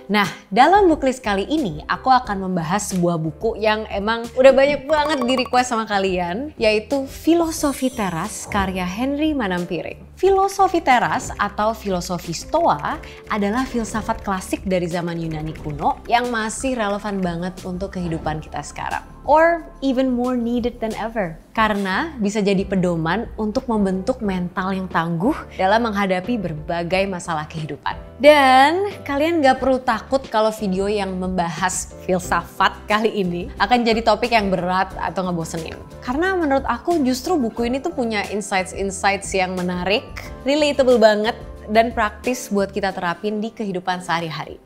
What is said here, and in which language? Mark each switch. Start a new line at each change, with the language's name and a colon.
Indonesian: Nah, dalam Booklist kali ini aku akan membahas sebuah buku yang emang udah banyak banget di request sama kalian, yaitu Filosofi Teras karya Henry Manampiring. Filosofi teras atau filosofi Stoa adalah filsafat klasik dari zaman Yunani kuno yang masih relevan banget untuk kehidupan kita sekarang.
English: Or even more needed than ever.
Indonesian: Karena bisa jadi pedoman untuk membentuk mental yang tangguh dalam menghadapi berbagai masalah kehidupan. Dan kalian gak perlu takut kalau video yang membahas filsafat kali ini akan jadi topik yang berat atau ngebosenin. Karena menurut aku justru buku ini tuh punya insights yang menarik, relatable banget, dan praktis buat kita terapin di kehidupan sehari-hari.